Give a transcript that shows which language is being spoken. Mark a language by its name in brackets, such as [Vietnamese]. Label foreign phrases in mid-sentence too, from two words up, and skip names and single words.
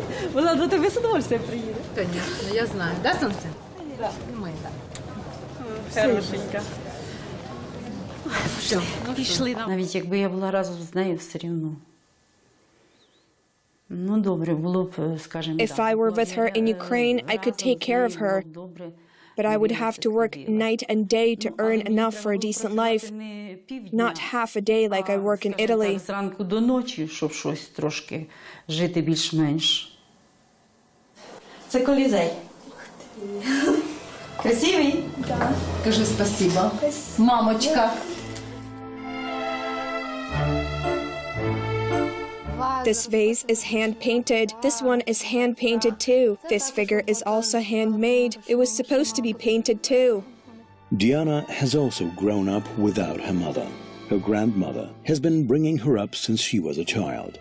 [Ukrainian] Вона до тебе з удовольствием приїде. Звісно, я знаю. Да, сонце? Так. Ми, так. Хорошенька. Все, пішли. Навіть якби я була разом з нею, все рівно. Ну, добре, було б, скажімо, [English] If I were with her in Ukraine, I could take care of her. But I would have to work night and day to earn enough for a decent life. Not half a day like I work in Italy. [Ukrainian] Зранку до ночі, щоб щось трошки жити більш-менш. Це колізей. Красивий? Так. Кажи спасибо. Мамочка. [English] This vase is hand-painted. This one is hand-painted too. This figure is also handmade. It was supposed to be painted too. Diana has also grown up without her mother. Her grandmother has been bringing her up since she was a child.